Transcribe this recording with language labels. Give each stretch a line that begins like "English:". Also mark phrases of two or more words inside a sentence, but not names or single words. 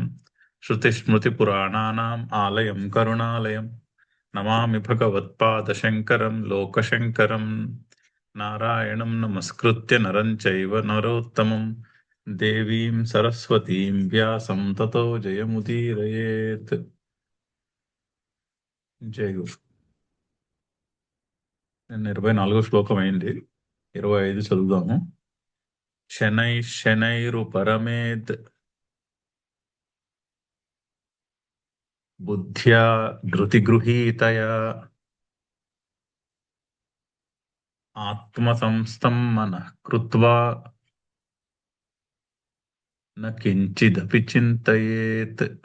Sanskrit: श्रुतिस्मृतिपुराणानाम् आलयं करुणालयम् नमामि भगवत्पादशङ्करं लोकशङ्करं। नारायणं नमस्कृत्य नरं चैव नरोत्तमं देवीं सरस्वतीं व्यासं ततो जयमुदीरयेत्।
Telugu: జై గురు. నిన్న 24 శ్లోకం అయింది, 25 చదువుదాము.
Sanskrit: शनैः शनैरुपरमेद् बुद्ध्या धृतिगृहीतया आत्मसंस्थं मनः कृत्वा न किंचिदपि चिंतयेत्.